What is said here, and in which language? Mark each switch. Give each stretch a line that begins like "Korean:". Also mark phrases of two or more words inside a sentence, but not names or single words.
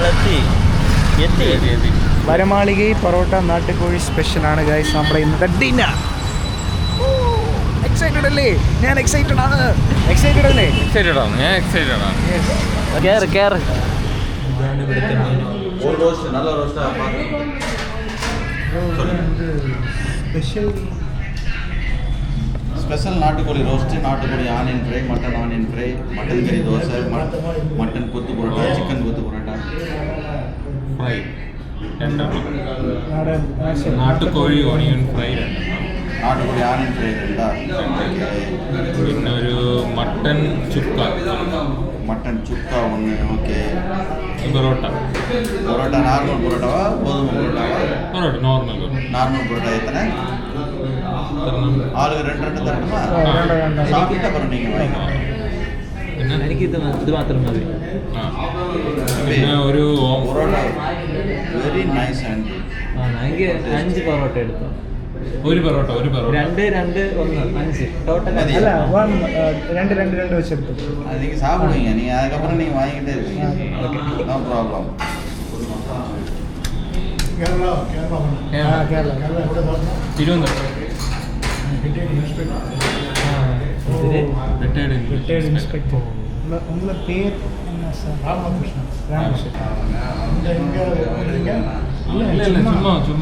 Malayalam: വരമാളികை പൊറോട്ട നാട്ടുകോഴി സ്പെഷ്യലാണ് ഗൈസ് നമ്മുടെ ഇന്നത്തെ ഡിന്നർ. എക്സൈറ്റഡ് അല്ലേ? ഞാൻ എക്സൈറ്റഡ് ആണ്. എക്സൈറ്റഡ് അല്ലേ? ഞാൻ എക്സൈറ്റഡ് ആണ്. കേറ്. ഇതാണ് ഇവിടുത്തെ മെനു.
Tamil: ஸ்பெஷல் நாட்டுக்கோழி ரோஸ்ட்டு, நாட்டுக்கோழி
English: onion fry, mutton onion fry,
Tamil: மட்டன் கறி தோசை, மட்டன் கொத்து பரோட்டா, சிக்கன் கொத்து பரோட்டா,
Malayalam: ഫ്രൈ 2, നാട്ടുകോഴി
English: onion fry
Malayalam: 2,
Tamil: நாட்டுக்கோழி
English: onion fry
Tamil: 2,
Malayalam: പിന്നെ ഒരു മട്ടൻ ചുക്ക,
Tamil: மட்டன் சுக்கா 1, ஓகே.
Malayalam: പൊറോട്ട
Tamil: நார்மல் பரோட்டாவா கோதுமை பரோட்டாவா?
Malayalam: പൊറോട്ട നോർമൽ
Tamil: நார்மல் பரோட்டா எத்தனை ஆளுக்கு 2 தரணுமா? சாப்பிட்ட அப்புறம் நீங்கள் வாங்கிக்கோ.
Malayalam: പിന്നെ എനിക്ക് ഇത് മാത്രം മതി. പിന്നെ ഒരു
English: parotta very nice and
Malayalam: എനിക്ക് 5 പൊറോട്ട എടുത്തോ. ഒരു പൊറോട്ട 2, 1, 5 ടോട്ടൽ. അല്ല 2 വെച്ചെടുത്തു.
Tamil: அது நீங்கள் சாப்பிடுவீங்க, நீங்கள் அதுக்கப்புறம் நீங்கள் வாங்கிக்கிட்டே இருப்பீங்க.
English: no problem.
Malayalam: തിരുവനന്തപുരം
English: retired inspector.
Malayalam: ഉള്ള പേര് എന്നാ സാർ? രാമകൃഷ്ണൻ. ചുമ്മാ